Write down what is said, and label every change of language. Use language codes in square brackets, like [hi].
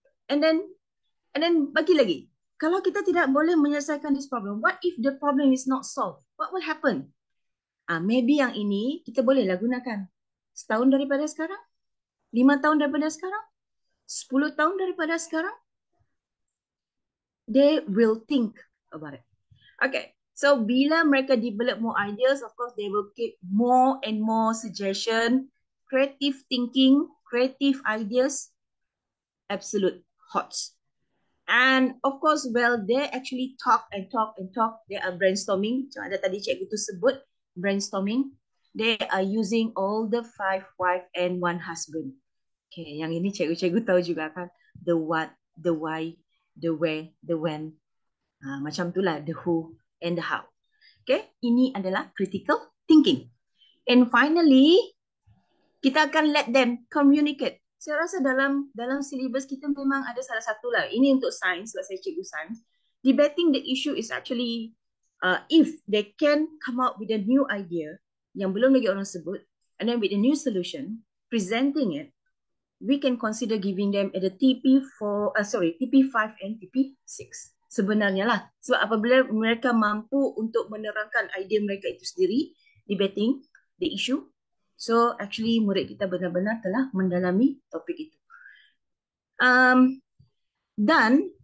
[en] And then [ms] bagi lagi. Kalau kita tidak boleh menyelesaikan [en] this problem, what if the problem is not solved? What will happen? [ms] Maybe yang ini kita bolehlah gunakan. Setahun daripada sekarang, 5 tahun daripada sekarang, 10 tahun daripada sekarang, [en] they will think about it. Okay, so [ms] bila mereka [en] develop more ideas, of course they will keep more and more suggestion, creative thinking, creative ideas, absolute hots. And of course, well, they actually talk, they are brainstorming. [ms] Macam ada tadi cikgu tu sebut, [en] brainstorming. They are using all the 5 wife and 1 husband. Okay, [ms] yang ini cikgu-cikgu tahu juga kan. [en] The what, the why, the where, the when. [ms] Macam itulah, [en] the who and the how. [ms] Okay, ini adalah critical thinking. [en] And finally, [ms] kita akan [en] let them communicate. [ms] Saya rasa dalam silibus kita memang ada salah satu lah. Ini untuk sains, sebab saya cikgu sains. [en] Debating the issue is actually if they can come up with a new idea [ms] yang belum lagi orang sebut, [en] and then with a new solution, presenting it, we can consider giving them at the TP5 and TP6. [ms] Sebenarnya lah. Sebab apabila mereka mampu untuk menerangkan idea mereka itu sendiri, [en] debating the issue, [ms] so actually murid kita benar-benar telah mendalami topik itu. Dan